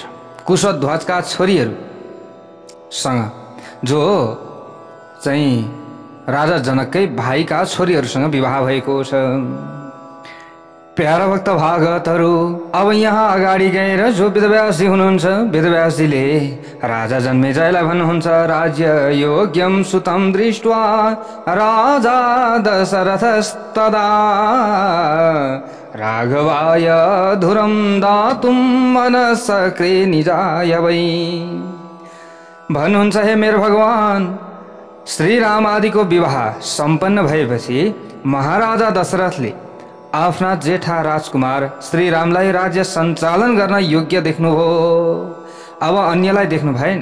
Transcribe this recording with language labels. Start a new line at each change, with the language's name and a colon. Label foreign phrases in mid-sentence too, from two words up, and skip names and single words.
Nepali: कुशध्वजका छोरीहरूसँग, जो चाहिँ राजा जनककै भाइका छोरीहरूसँग विवाह भएको छ। प्यारा भक्त भागवतहरू, अब यहाँ अगाडि गएर जो वेदव्यासजी हुनुहुन्छ, वेदव्यासजीले राजा जन्मेजयलाई भन्नुहुन्छ,
Sanskrit: राज्य योग्यम सुतं दृष्ट्वा राजा दशरथस्तदा राघवाय धुरं दातुं मनसक्रे निजाय वै।
Nepali: भन्नुहुन्छ, हे मेरो भगवान, श्रीराम आदिको विवाह सम्पन्न भएपछि महाराजा दशरथले आफ्ना जेठा राजकुमार श्रीरामलाई राज्य सञ्चालन गर्न योग्य देख्नुभयो। अब अन्यलाई देख्नु भएन।